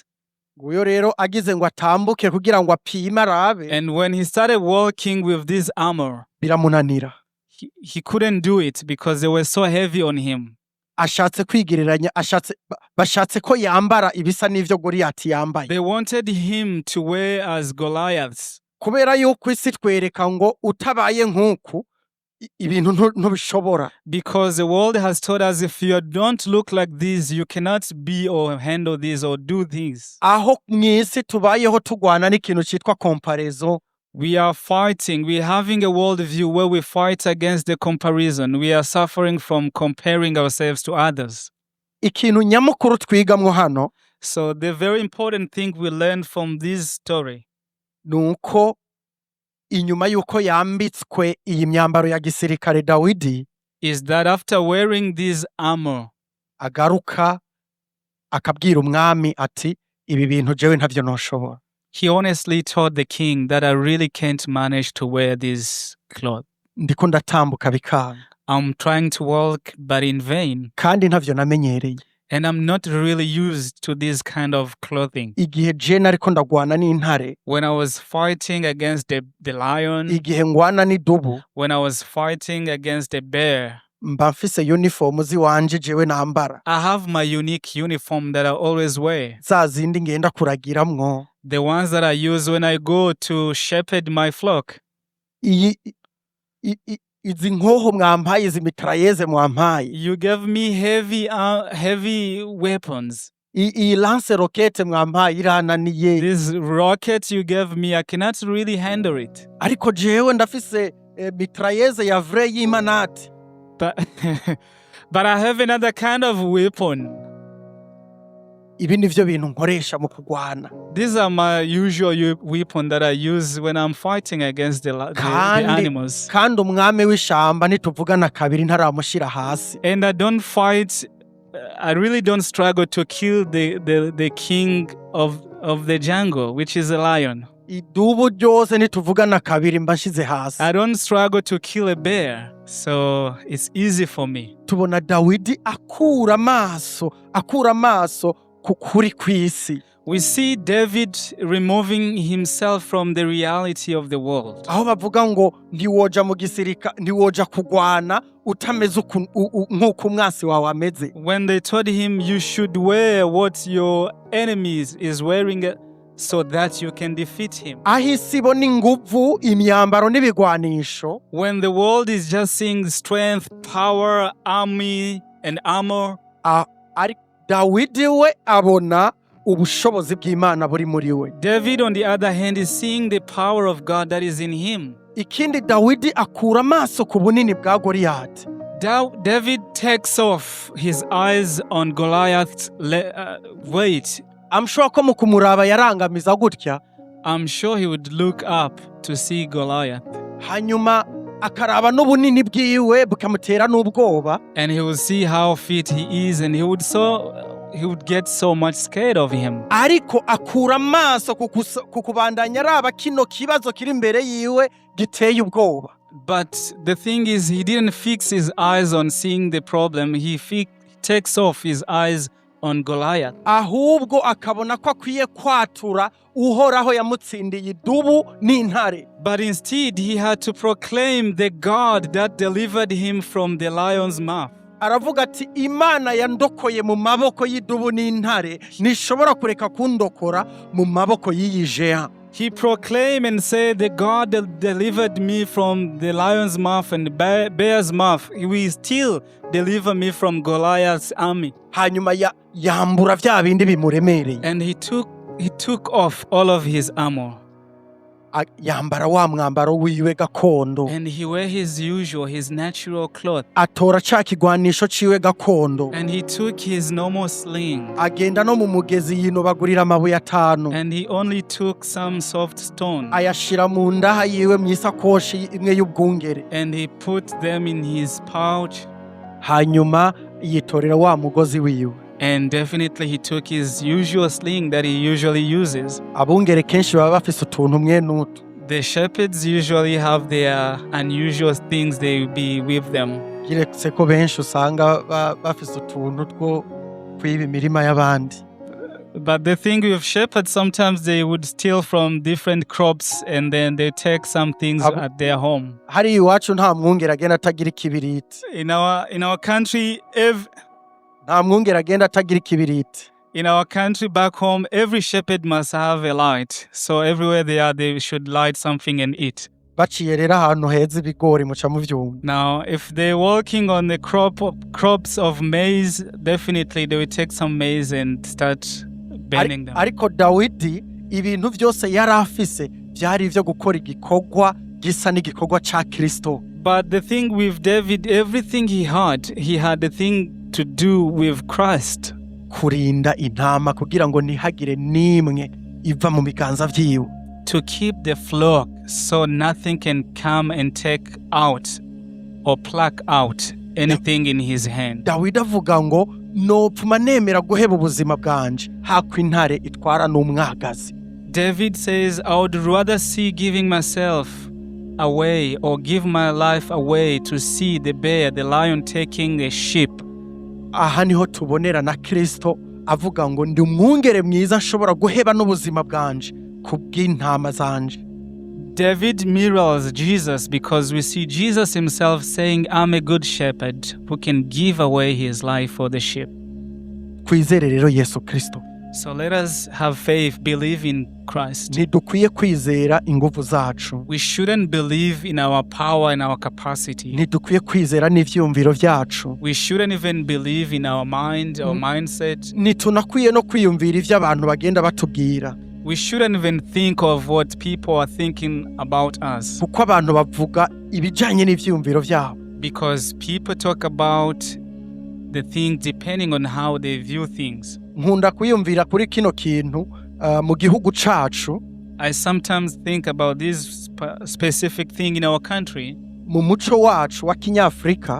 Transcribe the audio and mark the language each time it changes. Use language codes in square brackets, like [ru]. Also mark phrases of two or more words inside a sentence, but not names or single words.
[rn] Nguyo rero agize ngo atambuke kugira ngo apime arabe. [en] And when he started walking with this armor, [rn] biramunanira. [en] He couldn't do it because they were so heavy on him. [rn] Ashatse kwigereranya, bashatse ko yambara ibisa n'ivyo Goliyati yambaye. [en] They wanted him to wear as Goliaths. [rn] Kubera yuko isi twereka ngo utabaye nk'uku ibintu ntubishobora. [en] Because the world has told us if you don't look like this, you cannot be or handle this or do this. [rn] Aho mw'isi tubayeho tugwana n'ikintu citwa comparaison. [en] We are fighting. We're having a worldview where we fight against the comparison. We are suffering from comparing ourselves to others. [rn] Ikintu nyamukuru twigamwo hano. [en] So the very important thing we learned from this story. [rn] Nuko inyuma yuko yambitswe iyi myambaro ya gisirikare Dawidi. [en] Is that after wearing this armor. [rn] Agaruka akabwira umwami ati ibi bintu jewe ntavyo noshobora. [en] He honestly told the king that I really can't manage to wear this cloth. [rn] Ndiko ndatambuka bikanga. [en] I'm trying to walk, but in vain. [rn] Kandi ntavyo namenyereye. [en] And I'm not really used to this kind of clothing. [rn] Igihe je nariko ndagwana n'intare. [en] When I was fighting against the lion. [rn] Igihe ngwana n'idubu. [en] When I was fighting against the bear. [rn] Mba mfise uniform ziwanje jewe nambara. [en] I have my unique uniform that I always wear. [rn] Za zindi ngenda kuragiramwo. [en] The ones that I use when I go to shepherd my flock. [rn] Izi nkoho mwampaye, izi mitrailleuses mwampaye. [en] You gave me heavy weapons. [rn] Iyi lance rocket mwampaye irananiye. [en] This rocket you gave me, I cannot really handle it. [rn] Ariko jewe ndafise mitrailleuse ya vrai y'imanati. [en] But I have another kind of weapon. [rn] Ibi nivyo bintu nkoresha mu kugwana. [en] These are my usual weapon that I use when I'm fighting against the animals. [rn] Kandi umwami w'ishamba nituvugana kabiri ntaramushira hasi. [en] And I don't fight, I really don't struggle to kill the king of the jungle, which is a lion. [rn] Idubu ryose nituvugana kabiri mbashize hasi. [en] I don't struggle to kill a bear, so it's easy for me. [rn] Tubona Dawidi akura amaso kukuri kw'isi. [en] We see David removing himself from the reality of the world. [rn] Aho bavuga ngo ntiwoja kugwana utameze nk'uko umwasi wawe ameze. [en] When they told him you should wear what your enemies is wearing so that you can defeat him. [rn] Aho isi ibona inguvu, imyambaro n'ibigwanisho. [en] When the world is just seeing strength, power, army and armor. [rn] Dawidi we abona ubushobozi bw'Imana buri muri we. [en] David on the other hand is seeing the power of God that is in him. [rn] Ikindi Dawidi akura amaso ku bunini bwa Goliyati. [en] David takes off his eyes on Goliath's weight. I'm sure [rn] ko mu kumuraba yarangamiza gutya. [en] I'm sure he would look up to see Goliath. [rn] Hanyuma akaraba n'ubunini bwiwe bukamutera n'ubwoba. [en] And he would see how fit he is, and he would he would get so much scared of him. [rn] ariko akura amaso ku kubandanya araba kino kibazo kiri imbere yiwe giteye ubwoba. [en] But the thing is, he didn't fix his eyes on seeing the problem. He takes off his eyes on Goliath. [rn] Ahubwo akabona ko akwiye kwatura uhoraho yamutsindiye idubu n'intare. [en] But instead, he had to proclaim the God that delivered him from the lion's mouth. [rn] Aravuga ati Imana yandokoye mu maboko y'idubu n'intare nishobora kureka kundokora mu maboko y'iyi géant. [en] He proclaimed and said, the God that delivered me from the lion's mouth and the bear's mouth, he will still deliver me from Goliath's army. [rn] Hanyuma yambura vya bindi bimuremereye. [en] And he took off all of his armor. [rn] Yambara wa mwambaro wiwe gakondo. [en] And he wear his natural cloth. [rn] Atora ca kigwanisho ciwe gakondo. [en] And he took his normal sling. [rn] Agenda no mu mugezi yinobagurira amabuye 5. [en] And he only took some soft stone. [rn] Ayashira mu ndaha yiwe mwisakoshi imwe y'ubwungere. [en] And he put them in his pouch. [rn] Hanyuma yitorera wa mugozi wiwe. [en] And definitely he took his usual sling that he usually uses. [rn] Abungere kenshi baba bafise utuntu mwe n'utu. [en] The shepherds usually have their unusual things they be with them. [rn] Kiretse ko benshi usanga bafise utuntu two kwiba imirima y'abandi. [en] But the thing with shepherds, sometimes they would steal from different crops and then they take some things at their home. [rn] Hari iwacu nta mwungere agenda atagira ikibiriti. [en] In our country, [rn] nta mwungere agenda atagira ikibiriti. [en] In our country back home, every shepherd must have a light. So everywhere they are, they should light something and eat. [rn] Baciye rero ahantu heza ibigori muca muvyumva. [en] Now, if they're working on the crops of maize, definitely they will take some maize and start burning them. [rn] Ariko Dawidi ibintu vyose yari afise vyari ivyo gukora igikorwa gisa n'igikorwa ca Kristo. [en] But the thing with David, everything he had the thing to do with Christ. [rn] Kurinda intama kugira ngo ntihagire nimwe iva mu biganza vyiwe. [en] To keep the flock so nothing can come and take out or pluck out anything in his hand. [rn] Dawidi avuga ngo nopfuma nemera guheba ubuzima bwanje hako intare itwara n'umwagazi. [en] David says, I would rather see giving myself away or give my life away to see the bear, the lion taking the sheep. [rn] Aha niho tubonera na Kristo avuga ngo ndi umwungere mwiza nshobora guheba n'ubuzima bwanje kubw'intama zanje. [en] David mirrors Jesus because we see Jesus himself saying, I'm a good shepherd who can give away his life for the sheep. [rn] Kwizere rero Yesu Kristo. [en] So let us have faith, believe in Christ. [rn] Ntidukwiye kwizera inguvu zacu. [en] We shouldn't believe in our power and our capacity. [rn] Ntidukwiye kwizera n'ivyumviro vyacu. [en] We shouldn't even believe in our mind or mindset. [rn] Nitunakwiye no kwiyumvira ivyo abantu bagenda batubwira. [en] We shouldn't even think of what people are thinking about us. [rn] Kuko abantu bavuga ibijanye n'ivyumviro vyabo. [en] Because people talk about the things depending on how they view things. [rn] Nkunda kwiyumvira kuri kino kintu mu gihugu cacu. [en] I sometimes think about this specific thing in our country. [rn] Mu muco wacu wa Kinyafrika.